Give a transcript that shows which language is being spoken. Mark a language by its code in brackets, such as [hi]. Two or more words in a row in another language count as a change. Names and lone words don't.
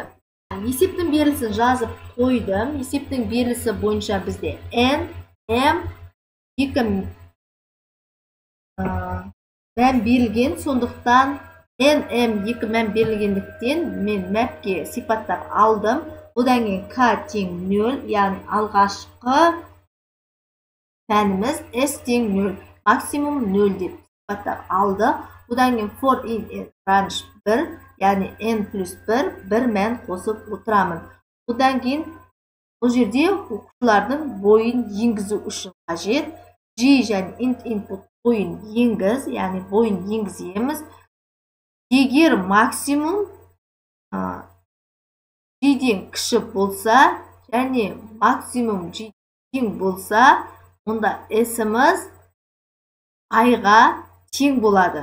[kk] Есептің берілісін жазып қойдым. Есептің берілісі бойынша бізде n, m, 2 мән берілген, сондықтан n, m 2 мән берілгендіктен мен мәпке сипаттап алдым. Одан кейін k тең 0, яғни алғашқы мәніміз s тең 0, максимум 0 деп сипаттап алды. Одан кейін [en] for in range [kk] 1, яғни n плюс 1, бір мән қосып отырамын. Одан кейін бұл жерде оқушылардың бойын енгізу үшін қажет. G және input бойын енгіз, яғни бойын енгіземіз. Егер максимум G-ден кіші болса және максимум G тең болса, онда S-іміз I-ға тең болады.